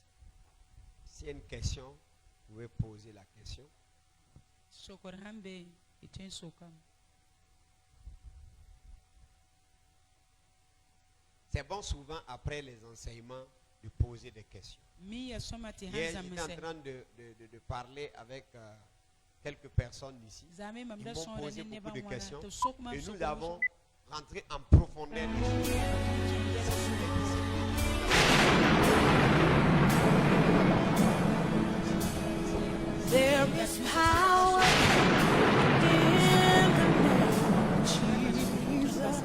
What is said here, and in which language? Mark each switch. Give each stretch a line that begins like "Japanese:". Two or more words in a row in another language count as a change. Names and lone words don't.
French: S'il y a une question, vous pouvez poser la question.
Mossi: sokr sãn be y tõe n sokame
French: C'est bon souvent après les enseignements de poser des questions.
Mossi: mi ya sõma tɩ
French: Hier,
Mossi: sãn
French: j'étais en
Mossi: zãmsɛ
French: train de parler avec quelques personnes ici.
Mossi: zame mam
French: Ils
Mossi: da
French: m'ont
Mossi: sõora
French: posé
Mossi: ne
French: beaucoup
Mossi: nebã
French: de
Mossi: wãna
French: questions.
Mossi: tɩ sok mam
French: Et nous
Mossi: sokr
French: avons rentré en profondeur des choses.
English: There is power in the name of Jesus.